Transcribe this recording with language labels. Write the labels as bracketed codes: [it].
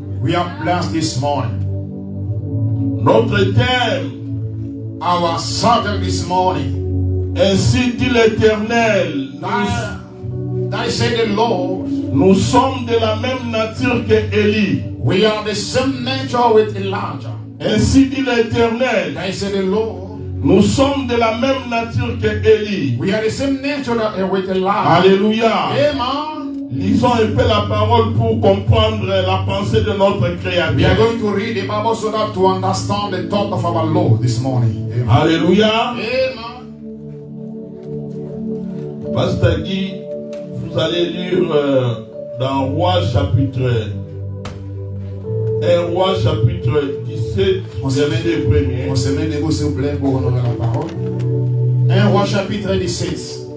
[en] We are blessed this morning. [fr] Notre thème, [en] our subject this morning. [fr] Ainsi dit l'Éternel. [en] That say the Lord. [fr] Nous sommes de la même nature que Élie. [en] We are the same nature with Elijah. [fr] Ainsi dit l'Éternel. [en] That say the Lord. [fr] Nous sommes de la même nature que Élie. [en] We are the same nature with Elijah. Alléluia. Amen. [fr] Lisons un peu la parole pour comprendre la pensée de notre Créateur. [en] We are going to read the Bible so that to understand the thought of our Lord this morning. Amen. Alléluia. Amen. [fr] Pasteur Guy, vous allez lire dans Roi chapitre 1 Roi chapitre 17, verset 1er. On se met debout s'il vous plaît pour honorer la parole. 1 Roi chapitre 17.